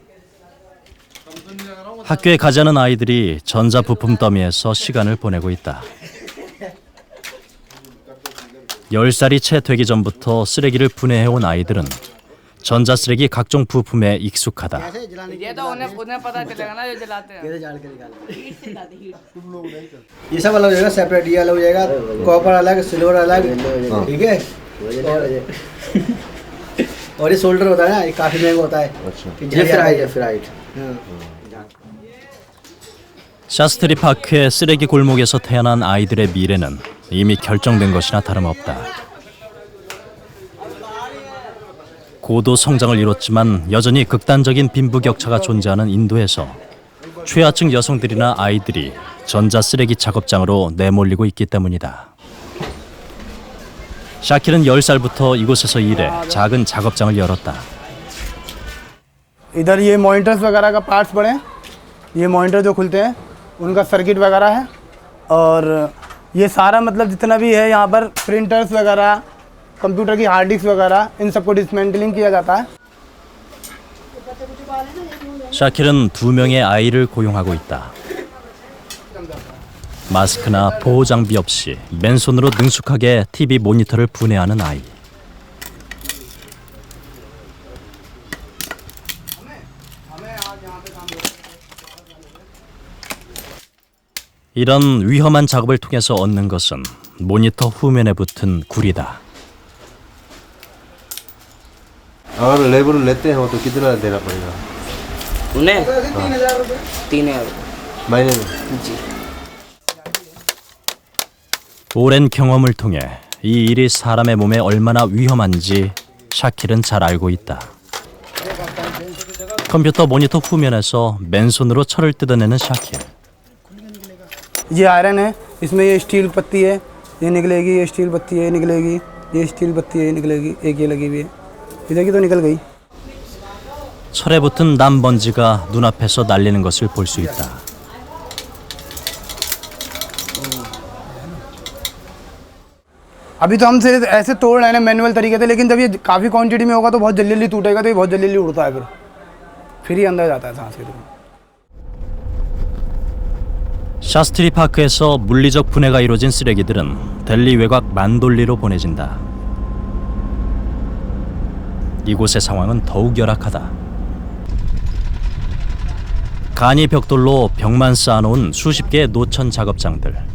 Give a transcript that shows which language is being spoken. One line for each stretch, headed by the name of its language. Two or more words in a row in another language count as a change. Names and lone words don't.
Korean: 학교에 가지 않은 아이들이 전자 부품 더미에서 시간을 보내고 있다. 10살이 채 되기 전부터 쓰레기를 분해해온 아이들은 전자 쓰레기 각종 부품에 익숙하다.
Hindi: ये सब अलग हो जाएगा, सेपरेट ये अलग हो जाएगा, कॉपर अलग, सिल्वर अलग, ठीक है। और ये सोल्डर होता है ना, ये काफी महंगा होता है। ये फ्राइड।
Korean: 샤스트리 파크의 쓰레기 골목에서 태어난 아이들의 미래는 이미 결정된 것이나 다름없다. 고도 성장을 이뤘지만 여전히 극단적인 빈부격차가 존재하는 인도에서 최하층 여성들이나 아이들이 전자 쓰레기 작업장으로 내몰리고 있기 때문이다. 샤킬은 10살부터 이곳에서 일해 작은 작업장을 열었다.
Hindi: इधर ये मॉनिटर्स वगैरह का पार्ट्स पड़े हैं, ये मॉनिटर जो खुलते हैं उनका सर्किट वगैरह है, और ये सारा मतलब जितना भी है यहाँ पर प्रिंटर्स वगैरह, कंप्यूटर की
English: hard disk
Hindi: वगैरह, इन सबको डिसमेंटलिंग किया जाता है।
Korean: 샤킬은 2명의 아이를 고용하고 있다. 마스크나 보호 장비 없이 맨손으로 능숙하게 TV 모니터를 분해하는 아이. 이런 위험한 작업을 통해서 얻는 것은 모니터 후면에 붙은 구리다.
Hindi: और लेबर लेते हो तो कितना देना पड़ेगा? उन्हें 3,000 महीने में? जी।
Korean: 오랜 경험을 통해 이 일이 사람의 몸에 얼마나 위험한지 샤킬은 잘 알고 있다. 컴퓨터 모니터 후면에서 맨손으로 철을 뜯어내는 샤킬. ये आयरन है, इसमें ये स्टील पत्ती है, ये निकलेगी, ये स्टील पत्ती है, ये निकलेगी, ये स्टील पत्ती है, ये निकलेगी, एक ये लगी हुई है, इधर की तो निकल गई। 철에 붙은 남먼지가 눈앞에서 날리는 것을 볼 수 있다.
Hindi: अभी तो हम सिर्फ ऐसे तोड़ रहे हैं मैनुअल तरीके से, लेकिन जब ये काफ़ी क्वांटिटी में होगा तो बहुत जल्दी टूटेगा, तो ये बहुत जल्दी उड़ता है, फिर ही अंदर जाता है सांस के थ्रू।
Korean: 샤스트리 파크에서 물리적 분해가 이루어진 쓰레기들은 델리 외곽 만돌리로 보내진다. 이곳의 상황은 더욱 열악하다. 간이 벽돌로 벽만 쌓아놓은 수십 개의 노천 작업장들.